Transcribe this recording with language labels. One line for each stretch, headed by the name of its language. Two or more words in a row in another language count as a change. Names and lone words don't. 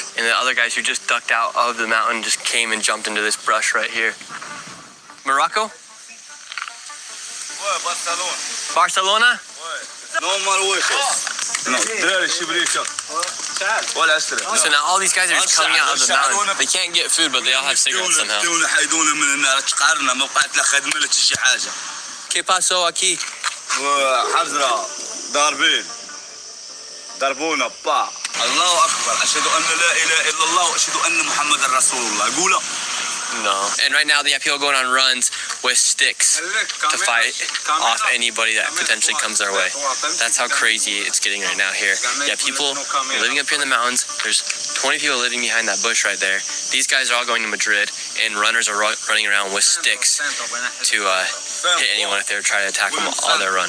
English: And the other guys who just ducked out of the mountain just came and jumped into this brush right here. Morocco? Barcelona? So now all these guys are just coming out of the mountain. They can't get food, but they all have cigarettes somehow.
Spanish: ¿Qué pasó aquí?
Arabic: ضربونا با الله اكبر اشهد ان لا اله الا الله واشهد ان محمد رسول الله قولوا.
English: No. And right now they have people going on runs with sticks to fight off anybody that potentially comes their way. That's how crazy it's getting right now here. You have people living up here in the mountains. There's 20 people living behind that bush right there. These guys are all going to Madrid, and runners are running around with sticks to hit anyone if they try to attack them on their run.